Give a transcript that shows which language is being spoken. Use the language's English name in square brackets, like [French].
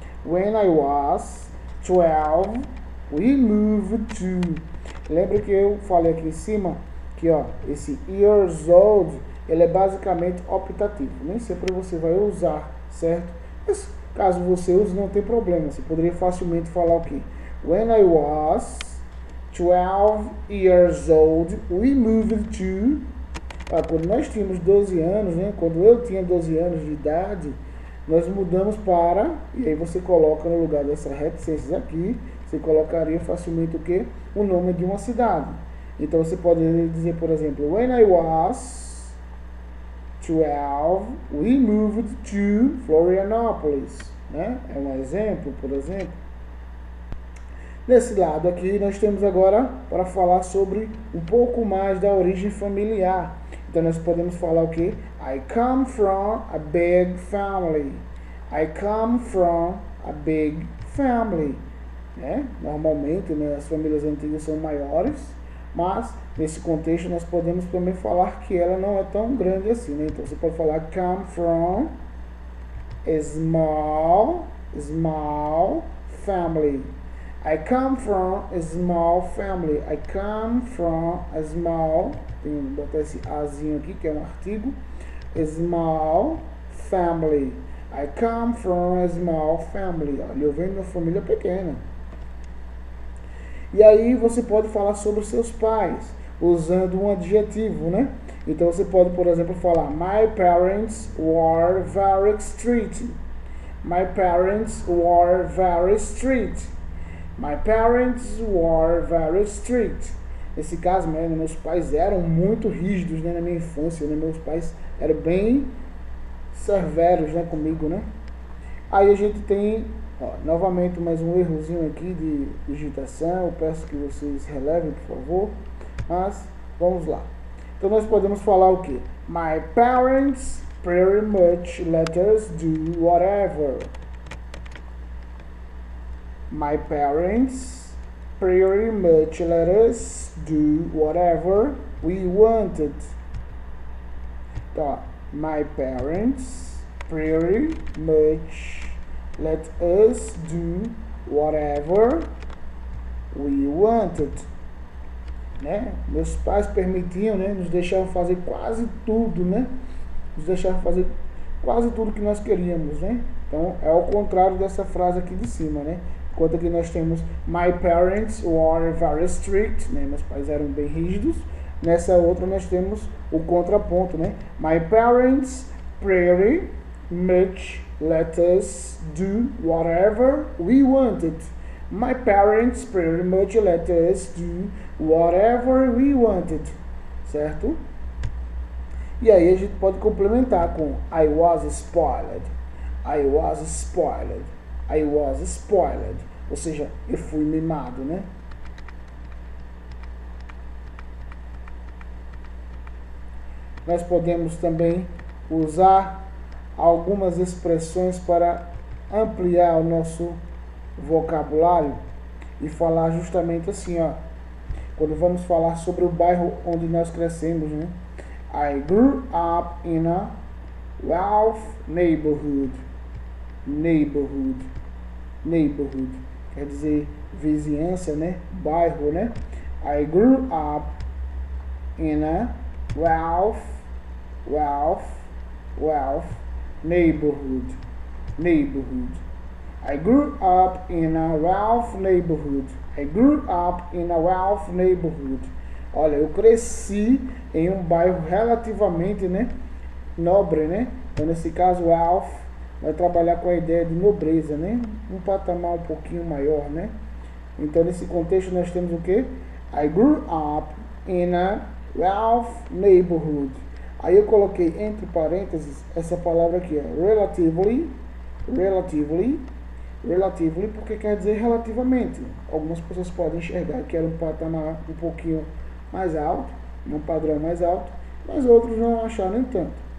[English] When I was 12, we moved to. [Portuguese] Lembra que eu falei aqui em cima que, ó, esse years old, ele é basicamente optativo. Nem sempre você vai usar, certo? Mas Caso você use, não tem problema. Você poderia facilmente falar o quê? [English] When I was 12 years old, we moved to... [Portuguese] quando nós tínhamos 12 anos, né? Quando eu tinha 12 anos de idade, nós mudamos para... E aí você coloca no lugar dessas reticências aqui, você colocaria facilmente o quê? O nome de uma cidade. Então você pode dizer, por exemplo, [English] when I was 12, we moved to Florianópolis, [Portuguese] né? É um exemplo, por exemplo. Nesse lado aqui, nós temos agora para falar sobre um pouco mais da origem familiar. Então, nós podemos falar o quê? [English] I come from a big family. I come from a big family. Né? [Portuguese] Normalmente, né, as famílias antigas são maiores, mas nesse contexto nós podemos também falar que ela não é tão grande assim. Né? Então, você pode falar [English] come from a small family. I come from a small family. I come from a small... [Portuguese] Tem que botar esse azinho aqui, que é um artigo. [English] A small family. I come from a small family. [Portuguese] Olha, eu venho de uma família pequena. E aí você pode falar sobre os seus pais, usando um adjetivo, né? Então você pode, por exemplo, falar [English] My parents were very strict. My parents were very strict. My parents were very strict. [Portuguese] Nesse caso, né, meus pais eram muito rígidos, né, na minha infância. Né, meus pais eram bem severos, né, comigo, né? Aí a gente tem, novamente, mais um errozinho aqui de digitação. Eu peço que vocês relevem, por favor. Mas, vamos lá. Então, nós podemos falar o quê? [English] My parents pretty much let us do whatever. My parents pretty much let us do whatever we wanted. Tá. My parents pretty much let us do whatever we wanted. [Portuguese] Né? Meus pais permitiam, né? Nos deixavam fazer quase tudo, né? Nos deixavam fazer quase tudo que nós queríamos, né? Então, é ao contrário dessa frase aqui de cima, né? Enquanto aqui nós temos [English] My parents were very strict, [Portuguese] né? Meus pais eram bem rígidos. Nessa outra nós temos o contraponto, né? [English] My parents pretty much let us do whatever we wanted. My parents pretty much let us do whatever we wanted. Certo? [Portuguese] E aí a gente pode complementar com [English] I was spoiled. I was spoiled. I was spoiled. [Portuguese] Ou seja, eu fui mimado, né? Nós podemos também usar algumas expressões para ampliar o nosso vocabulário e falar justamente assim, ó. Quando vamos falar sobre o bairro onde nós crescemos, né? [English] I grew up in a wealthy neighborhood. Neighborhood. [Portuguese] Quer dizer vizinhança, né? Bairro, né? [English] I grew up in a wealthy neighborhood. I grew up in a wealthy neighborhood. I grew up in a wealthy neighborhood. [Portuguese] Olha, eu cresci em um bairro relativamente, né, nobre, né? Então, nesse caso, wealth vai trabalhar com a ideia de nobreza, né? Um patamar um pouquinho maior, né? Então, nesse contexto, nós temos o quê? I grew up in a wealthy neighborhood. Aí eu coloquei entre parênteses essa palavra aqui, ó, relatively, porque quer dizer relativamente. Algumas pessoas podem enxergar que era um patamar um pouquinho mais alto, um padrão mais alto, mas outros não acharam nem tanto.